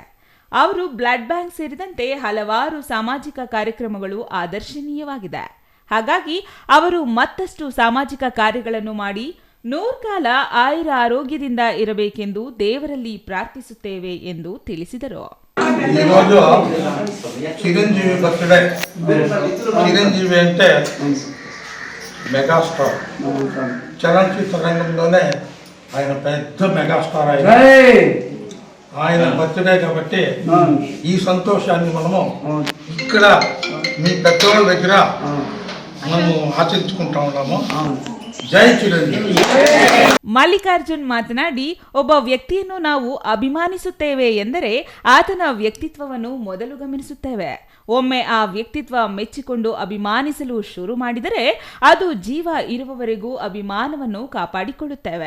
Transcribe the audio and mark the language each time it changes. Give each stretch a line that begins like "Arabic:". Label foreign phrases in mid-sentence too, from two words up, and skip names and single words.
Kannada: ಅವರು ಬ್ಲಡ್ ಬ್ಯಾಂಕ್ ಸೇರಿದಂತೆ ಹಲವಾರು ಸಾಮಾಜಿಕ ಕಾರ್ಯಕ್ರಮಗಳು ಆದರ್ಶನೀಯವಾಗಿದೆ. ಹಾಗಾಗಿ ಅವರು ಮತ್ತಷ್ಟು ಸಾಮಾಜಿಕ ಕಾರ್ಯಗಳನ್ನು ಮಾಡಿ 100 ಕಾಲ ಆಯುರ ಆರೋಗ್ಯದಿಂದ ಇರಬೇಕೆಂದು ದೇವರಲ್ಲಿ ಪ್ರಾರ್ಥಿಸುತ್ತೇವೆ ಎಂದು ತಿಳಿಸಿದರು.
Telugu: ఈరోజు చిరంజీవి బర్త్డే. చిరంజీవి అంటే మెగాస్టార్. చలనచిత్ర రంగంలోనే ఆయన పెద్ద మెగాస్టార్. ఆయన బర్త్డే కాబట్టి ఈ సంతోషాన్ని మనము ఇక్కడ మీ పెద్దవాళ్ళ దగ్గర మనము ಆಚರಿಸಿಕೊಂತಾ ఉన్నాము.
Kannada: ಜೈ ಚಿರಂಜೀವಿ. ಮಲ್ಲಿಕಾರ್ಜುನ್ ಮಾತನಾಡಿ, ಒಬ್ಬ ವ್ಯಕ್ತಿಯನ್ನು ನಾವು ಅಭಿಮಾನಿಸುತ್ತೇವೆ ಎಂದರೆ ಆತನ ವ್ಯಕ್ತಿತ್ವವನ್ನು ಮೊದಲು ಗಮನಿಸುತ್ತೇವೆ. ಒಮ್ಮೆ ಆ ವ್ಯಕ್ತಿತ್ವ ಮೆಚ್ಚಿಕೊಂಡು ಅಭಿಮಾನಿಸಲು ಶುರು ಮಾಡಿದರೆ ಅದು ಜೀವ ಇರುವವರೆಗೂ ಅಭಿಮಾನವನ್ನು ಕಾಪಾಡಿಕೊಳ್ಳುತ್ತೇವೆ.